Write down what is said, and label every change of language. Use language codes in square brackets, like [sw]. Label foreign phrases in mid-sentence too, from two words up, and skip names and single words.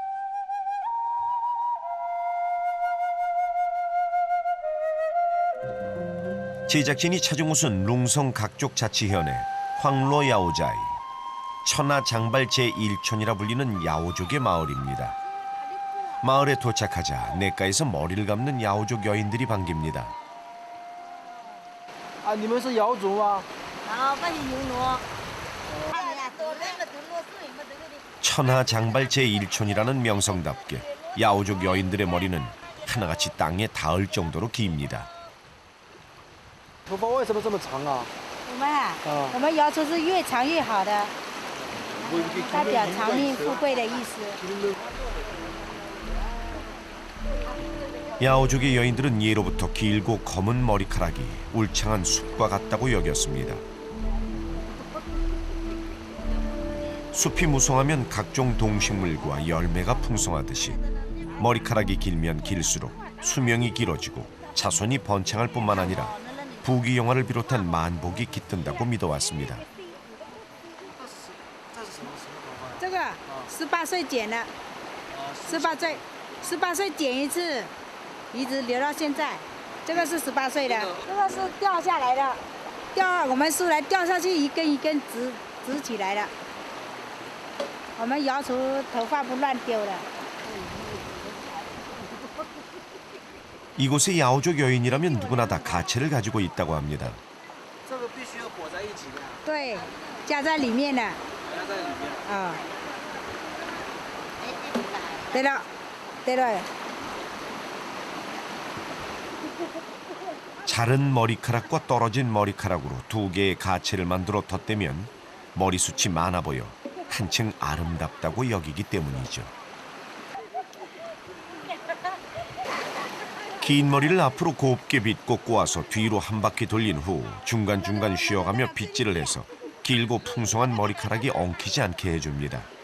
[ko] 제작진이 찾은 곳은 룽성 각족 자치현의 황로야오자이, 천하장발 제1촌이라 불리는 야오족의 마을입니다. 마을에 도착하자 냇가에서 머리를 감는 야오족 여인들이 반깁니다. 아, [zh] 你们是瑶族吗? [ko] 천하장발 제1촌이라는 명성답게 야오족 여인들의 머리는 하나같이 땅에 닿을 정도로 깁니다. [zh] 头发为什么这么长啊? 我们瑶族是越长越好的，代表长命富贵的意思。 [ko] 야오족의 여인들은 예로부터 길고 검은 머리카락이 울창한 숲과 같다고 여겼습니다. 숲이 무성하면 각종 동식물과 열매가 풍성하듯이 머리카락이 길면 길수록 수명이 길어지고 자손이 번창할 뿐만 아니라 부귀영화를 비롯한 만복이 깃든다고 믿어왔습니다. [zh] 这个18岁剪的，18岁剪一次，一直留到现在。这个是18岁的，这个是掉下来的，我们树来掉下去一根一根直起来的。我们瑶族头发不乱丢的。 [ko] 이곳의 야오족 여인이라면 누구나 다 가채를 가지고 있다고 합니다. [zh] 这个必须要裹在一起的。对，夹在里面的。夹在里面。啊。对了，对了。 [ko] 자른 머리카락과 떨어진 머리카락으로 두 개의 가채를 만들어 덧대면 머리숱이 많아 보여 한층 아름답다고 여기기 때문이죠. 긴 머리를 앞으로 곱게 빗고 꼬아서 뒤로 한 바퀴 돌린 후 중간중간 쉬어가며 빗질을 해서 길고 풍성한 머리카락이 엉키지 않게 해줍니다.